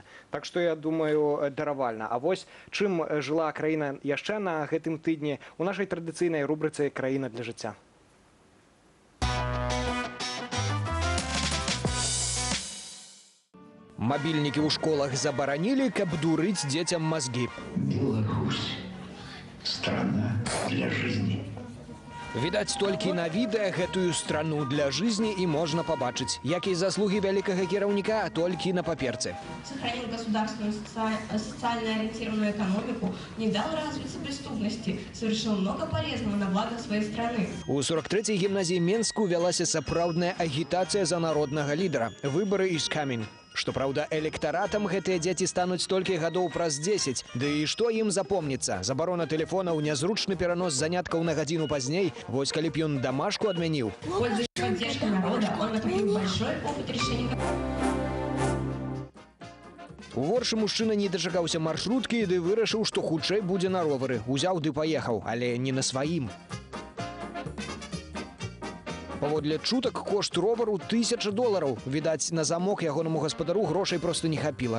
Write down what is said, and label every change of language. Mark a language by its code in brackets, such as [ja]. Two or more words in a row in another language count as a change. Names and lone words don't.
[be] Так што, я думаю, даравальна. А вось чым жыла краіна яшчэ на гэтым тыдні у нашай традыцыйнай рубрыцы «Краіна для жыцця». Мабільнікі ў школах забаранілі, каб дурыць дзецям мазгі. Беларусь. [ru] Страна для жизни. [be] Відаць, толькі на відэа гэтую [ru] страну для жизни [be] і можна пабачыць. Як і заслугі вялікага кіраўніка, толькі на паперцы. [ru] Сохранил государственную социально ориентированную экономику, не дал развиться преступности, совершил много полезного на благо своей страны. [be] У 43-й гімназіі Менску вялася сапраўдная агітацыя за народнага лідара. Выбары [en] is coming. [be] Што, праўда, электаратам гэтыя дзеці стануць толькі гадоў праз 10. Ды і што ім запомніцца? Забарона тэлефонаў, нязручны перанос заняткаў на гадзіну пазней. Вось калі б ён дамашку адмяніў. [ru] Пользуясь поддержкой народа, он накопил большой опыт решения. [be] У Воршы мужчына не дачакаўся маршруткі ды вырашыў, што хутчэй будзе на ровары. Узяў ды паехаў, але не на сваім. Паводле чутак, кошт ровару $1000. Відаць, на замок ягонаму гаспадару грошай проста не хапіла.